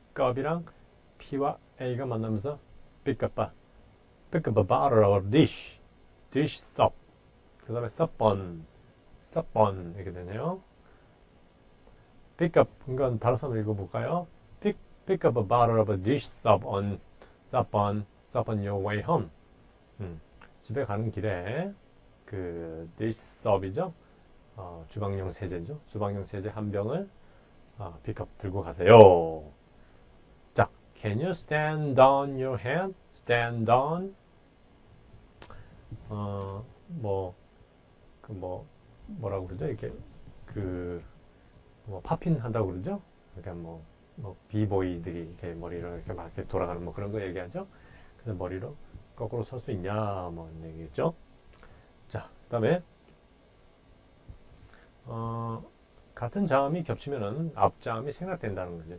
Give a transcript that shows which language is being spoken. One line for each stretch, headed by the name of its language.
Korean: up이랑 P와 A가 만나면서
English: pick up a bottle or dish soap.
Korean: 그 다음에 sup on 이렇게 되네요. pick up 이건 다른 사람 읽어볼까요?
English: pick up a bottle of a dish soap on your way home.
Korean: 집에 가는 길에 그 dish soap이죠. 주방용 세제죠. 주방용 세제 한 병을 픽업 들고 가세요.
English: 자, can you stand on your head?
Korean: stand on 뭐라고 그러죠? 이렇게 팝핀 한다고 그러죠? 그러니까 비보이들이 이렇게 머리로 이렇게 막 이렇게 돌아가는 그런 거 얘기하죠. 그래서 머리로 거꾸로 설 수 있냐 이런 얘기겠죠. 자, 그다음에 같은 자음이 겹치면은 앞자음이 생략된다는 거죠.